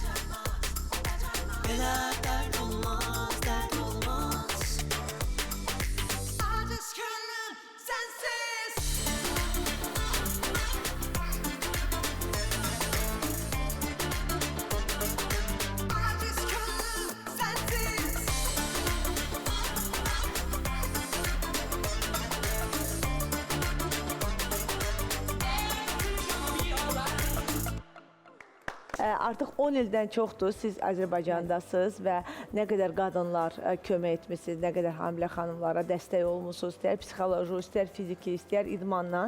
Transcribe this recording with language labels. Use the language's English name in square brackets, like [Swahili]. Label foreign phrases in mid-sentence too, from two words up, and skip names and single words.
[Turkish] Belə dert olmaz, dert olmaz. Aciz gönlüm sensiz. Aciz gönlüm sensiz. [Azerbaijani] Artıq 10 ildən çoxdur siz Azərbaycandasınız və nə qədər qadınlar kömək etmisiniz, nə qədər hamilə xanımlara dəstək olmusunuz, istər psixoloji, istər fiziki, istər idmanla.